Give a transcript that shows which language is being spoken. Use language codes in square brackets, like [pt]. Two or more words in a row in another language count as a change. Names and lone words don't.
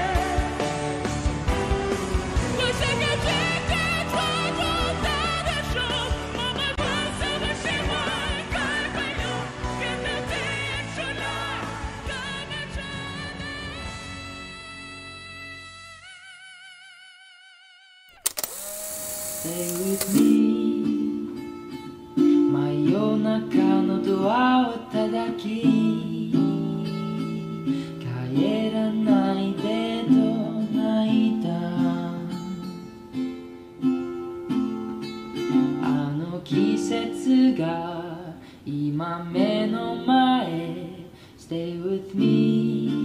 [zh] 我想要紧紧抓住她的手，妈妈告诉我希望还会有，看到太阳出来，赶快出来。 [en] Stay with me [ja] 真夜中のドアを叩き帰らないでと泣いたあの季節が今目の前 [en] Stay with me